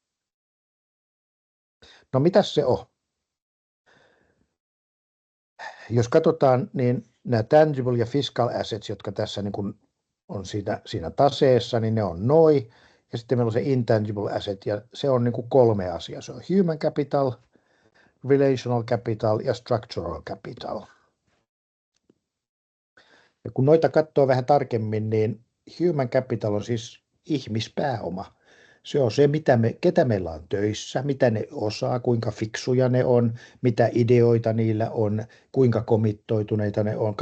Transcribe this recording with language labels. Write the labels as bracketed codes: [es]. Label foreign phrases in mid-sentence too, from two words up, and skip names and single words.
[fi] No mitäs se on? Jos katsotaan, niin nämä tangible ja [en] fiscal assets, [fi] jotka tässä niin kuin on siinä taseessa, niin ne on noi. Ja sitten meillä on se [en] intangible asset, [fi] ja se on niin kuin 3 asiaa. Se on [en] human capital, relational capital ja structural capital. [fi] Ja kun noita katsoo vähän tarkemmin, niin [en] human capital [fi] on siis ihmispääoma. Se on se, ketä meillä on töissä, mitä ne osaa, kuinka fiksuja ne on, mitä ideoita niillä on, kuinka komittoituneita ne on.